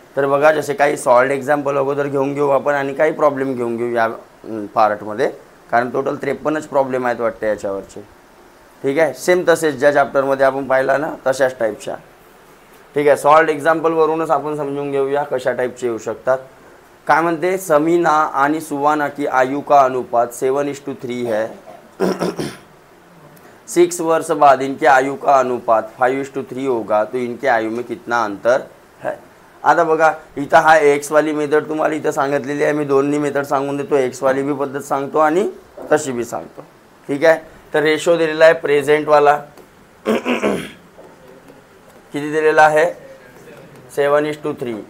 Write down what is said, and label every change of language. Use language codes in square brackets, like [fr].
[mr] तर बघा, जसे काही सॉल्ड एक्झाम्पल अगोदर घेऊन घेऊ आपण आणि काही प्रॉब्लेम घेऊन घेऊ या पार्टमध्ये, कारण टोटल 53च प्रॉब्लेम आहेत वाटते याच्यावरचे. ठीक आहे. सेम तसेच ज्या चॅप्टरमध्ये आपण पाहिला ना तशाच टाईपच्या. ठीक आहे. सॉल्ड एक्झाम्पलवरूनच आपण समजून घेऊया कशा टाईपचे येऊ शकतात. काय म्हणते? [hi] समीना आणि सुवाना की आयु का अनुपात 7:3 है. 6 वर्ष बाद इनके आयु का अनुपात 5:3 होगा, तो इनके आयु में कितना अंतर है. [mr] आता बघा, इथं हा एक्स वाली मेथड तुम्हाला इथं सांगितलेली आहे. मी दोन्ही मेथड सांगून देतो, एक्स वाली बी पद्धत सांगतो आणि तशी बी सांगतो. ठीक आहे. तर रेशो दिलेला आहे प्रेझेंटवाला. किती दिलेला आहे? 7:3.